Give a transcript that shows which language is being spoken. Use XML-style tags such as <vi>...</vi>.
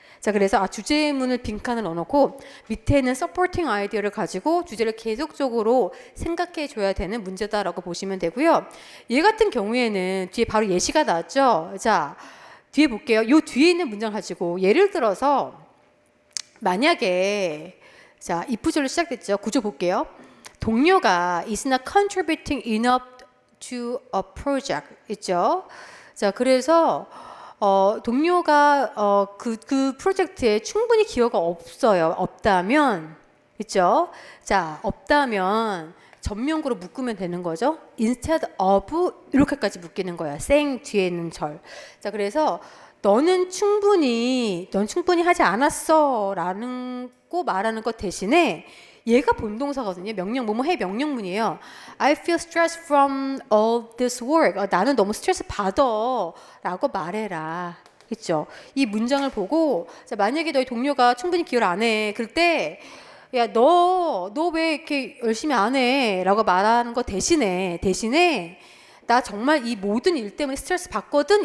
<ko>자, 그래서 주제문을 빈칸을 넣어놓고 밑에는 서포팅 아이디어를 가지고 주제를 계속적으로 생각해 줘야 되는 문제다라고 보시면 되고요. 얘 같은 경우에는 뒤에 바로 예시가 나왔죠. 자, 뒤에 볼게요. 요 뒤에 있는 문장 가지고 예를 들어서 만약에 자, if절로 시작됐죠. 구조 볼게요. 동료가</ko> <en>is not contributing enough to a project</en> <ko>있죠. 자, 그래서 동료가 그 프로젝트에 충분히 기여가 없다면 있죠. 자, 없다면 전명구로 묶으면 되는 거죠.</ko> <en>instead of</en> <ko>이렇게까지 묶이는 거야. saying 뒤에 있는 절. 자, 그래서 넌 충분히 하지 않았어라는 거 말하는 것 대신에 얘가 본동사거든요. 명령 뭐뭐 해 명령문이에요.</ko> <en>I feel stressed from all this work.</en> <ko>나는 너무 스트레스 받아라고 말해라. 그렇죠? 이 문장을 보고 자, 만약에 너희 동료가 충분히 기여를 안 해. 그럴 때 야, 너 왜 이렇게 열심히 안 해? 라고 말하는 거 대신에 나 정말 이 모든 일 때문에 스트레스 받거든?</ko>